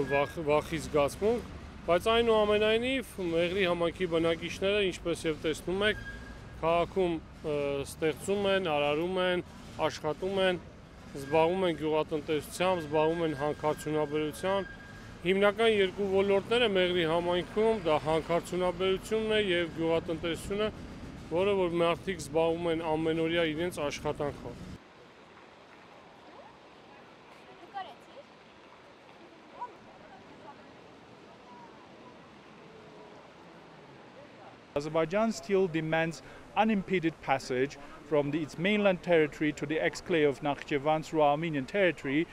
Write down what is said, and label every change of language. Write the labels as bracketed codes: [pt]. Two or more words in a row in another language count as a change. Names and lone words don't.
[hy] վախի զգացմունք, բայց այնուամենայնիվ Մեղրի համայնքի բնակիչները, ինչպես եւ տեսնում եք, քաղաքում ստեղծում են, արարում են, աշխատում են, զբաղվում են գյուղատնտեսությամբ, զբաղվում են հանքարդյունաբերությամբ։ Հիմնական երկու ոլորտները Մեղրի համայնքում դա հանքարդյունաբերությունն է եւ գյուղատնտեսությունը, որը որ մարդիկ զբաղվում են ամենօրյա իրենց աշխատանքով։ [en] Azerbaijan still demands unimpeded passage from its mainland territory to the exclave of Nakhchivan through Armenian territory.